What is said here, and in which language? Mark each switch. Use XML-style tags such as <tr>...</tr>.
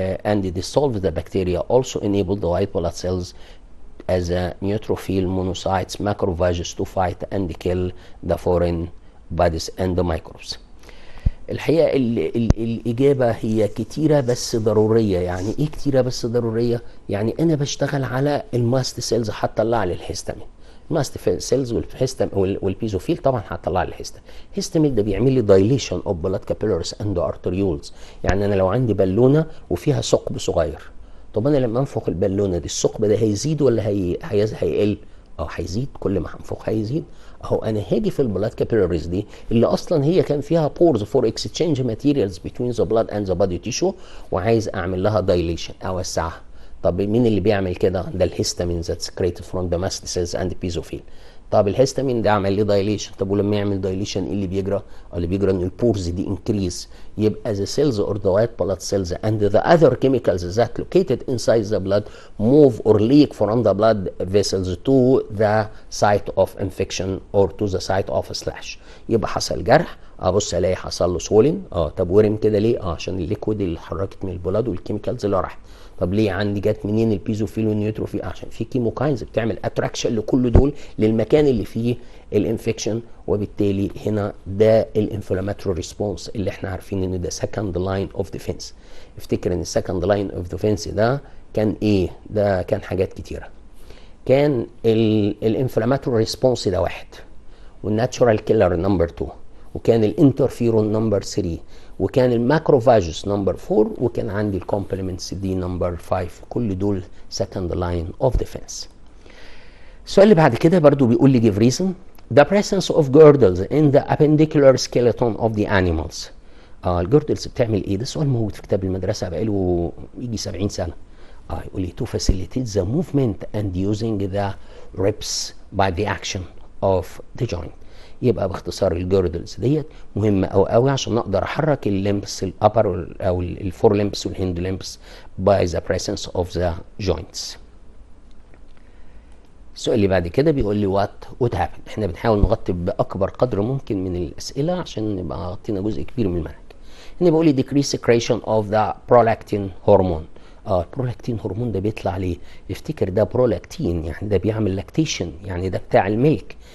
<en>and dissolve the bacteria, also enable the white blood cells as a neutrophil monocytes macrophages to fight and kill the foreign bodies and the microbes.</en> <ar>الحقيقة الإجابة هي كتيرة بس ضرورية. يعني إيه كتيرة بس ضرورية؟ يعني أنا بشتغل على الماست سيلز هتطلع لي الهيستامين. الماست سيلز والبيزوفيل طبعا هتطلع لي الهيستامين. الهيستامين ده بيعمل لي دايليشن اوف بلاد كابيلاريز اند ارتريولز. يعني انا لو عندي بالونه وفيها ثقب صغير، طب انا لما انفخ البالونه دي الثقب ده هيزيد ولا هيقل؟ هيزيد. كل ما هنفخ هيزيد. اهو انا هاجي في البلاد كابيلاريز دي اللي اصلا هي كان فيها بورز فور اكسشينج ماتيريالز بتوين ذا بلاد اند ذا بادي تيشو، وعايز اعمل لها دايليشن اوسعها. طب مين اللي بيعمل كده؟ ده الهيستامين ذات سكريتد فروم ذا ماست سيلز اند بيزوفيل. طب الهيستامين ده عمل ليه دايليشن. طب ولما يعمل دايليشن ايه اللي بيجرى؟ اللي بيجرى ان البورز دي انكريز. يبقى</ar> <en>the cells or the white blood cells and the other chemicals that located inside the blood move or leak from the blood vessels to the site of infection or to the site of slash.</en> <ar>يبقى حصل جرح، ابص الاقي حصل له سولين. طب ورم كده ليه؟ عشان الليكويد اللي اتحركت من البلاد والكيميكالز اللي راحت. طب ليه عندي جت منين البيزوفيل والنيوتروفيل؟ عشان في كيموكاينز بتعمل اتراكشن لكل دول للمكان اللي فيه الانفكشن، وبالتالي هنا ده الانفلاماتوري ريسبونس اللي احنا عارفين ان ده سكند لاين اوف ديفense. افتكر ان السكند لاين اوف ديفense ده كان ايه؟ ده كان حاجات كتيره. كان الانفلاماتوري ريسبونس ده 1، والناتشورال كيلر نمبر 2، وكان الانترفيرون نمبر 3، وكان الماكروفاجوس نمبر 4، وكان عندي الكومبلمنتس دي نمبر 5. كل دول سكند لاين اوف ديفense. السؤال اللي بعد كده برضو بيقول لي</ar> <en>give reason the presence of girdles in the appendicular skeleton of the animals.</en> <ar>الجيردلز بتعمل ايه؟ ده سؤال موجود في كتاب المدرسه بقاله يجي 70 سنه. يقول لي</ar> <en>to facilitate the movement and using the ribs by the action of the joint.</en> <ar>يبقى باختصار الجيردلز ديت مهمه قوي عشان اقدر احرك اللمبس الابر او الفور لمبس والهند لمبس</ar> <en>by the presence of the joints.</en> <ar>السؤال اللي بعد كده بيقول لي وات هابن. احنا بنحاول نغطي باكبر قدر ممكن من الاسئله عشان نبقى غطينا جزء كبير من المنهج. هنا بيقول لي</ar> <en>decrease secretion of the prolactin hormone.</en> <ar>البرولاكتين هرمون ده بيطلع ليه؟ افتكر ده برولاكتين يعني ده بيعمل لاكتيشن، يعني ده بتاع الميلك.</ar>